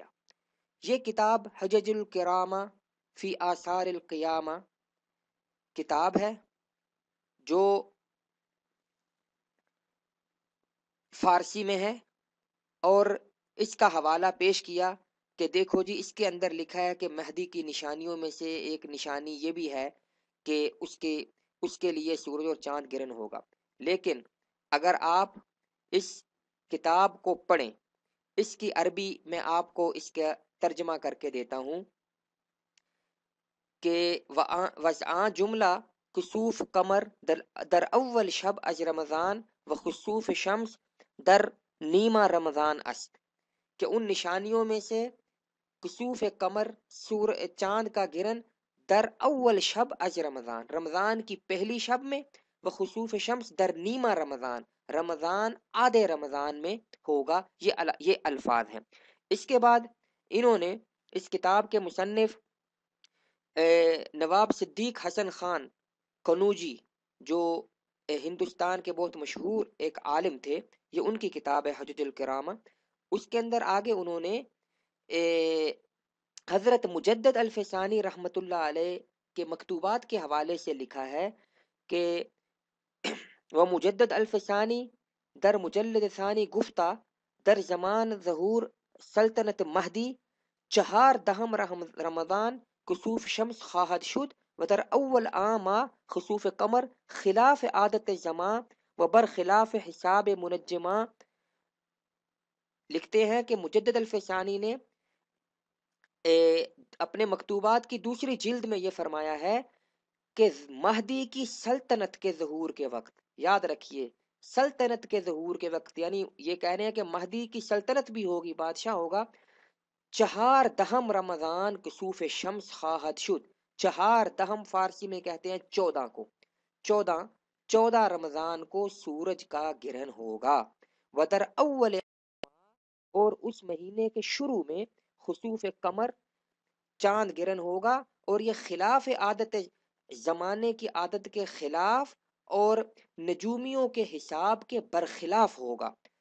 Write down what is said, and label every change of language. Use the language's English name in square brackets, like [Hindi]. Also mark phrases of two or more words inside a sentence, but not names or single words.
[Urdu] یہ کتاب حجج الکرامہ فی آثار القیامہ کتاب ہے جو فارسی میں ہے، اور اس کا حوالہ پیش کیا کہ دیکھو جی اس کے اندر لکھا ہے کہ مہدی کی نشانیوں میں سے ایک نشانی یہ بھی ہے کہ اس کے لیے سورج اور چاند گرہن ہوگا. لیکن اگر آپ اس کتاب کو پڑھیں، اس کی عربی میں آپ کو اس کا ترجمہ کر کے دیتا ہوں [Persian] کہ وضع جملہ خسوف قمر در اول شب از رمضان و خسوف شمس در نیمہ رمضان است، [Urdu] کہ ان نشانیوں میں سے خسوف قمر چاند کا گرہن [Persian] در اول شب از رمضان، [Urdu] رمضان کی پہلی شب میں، [Persian] و خسوف شمس در نیمہ رمضان، [Urdu] رمضان آدھے رمضان میں ہوگا. یہ الفاظ ہیں. اس کے بعد انہوں نے اس کتاب کے مصنف نواب صدیق حسن خان قنوجی جو ہندوستان کے بہت مشہور ایک عالم تھے، یہ ان کی کتاب ہے حجج الکرامہ. اس کے اندر آگے انہوں نے حضرت مجدد الفسانی رحمت اللہ علیہ کے مکتوبات کے حوالے سے لکھا ہے کہ وہ مجدد الفسانی [Persian] در مجلد ثانی گفتہ در زمان ظہور سلطنت مہدی 14 رمضان کسوف شمس خواہد شد و در اول آما خسوف قمر خلاف عادت زمان و برخلاف حساب منجماں. [Urdu] لکھتے ہیں کہ مجدد الفسانی نے اپنے مکتوبات کی دوسری جلد میں یہ فرمایا ہے کہ مہدی کی سلطنت کے ظہور کے وقت، یاد رکھیے سلطنت کے ظہور کے وقت، یعنی یہ کہہ رہے ہیں کہ مہدی کی سلطنت بھی ہوگی، بادشاہ ہوگا. [Persian] 14 رمضان کسوف شمس خواہد شد. [Urdu] 14 فارسی میں کہتے ہیں 14 کو. 14 رمضان کو سورج کا گرہن ہوگا. ودر اول، اور اس مہینے کے شروع میں خسوف قمر چاند گرہن ہوگا، اور یہ خلاف عادت زمانے کی عادت کے خلاف اور نجومیوں کے حساب کے برخلاف ہوگا.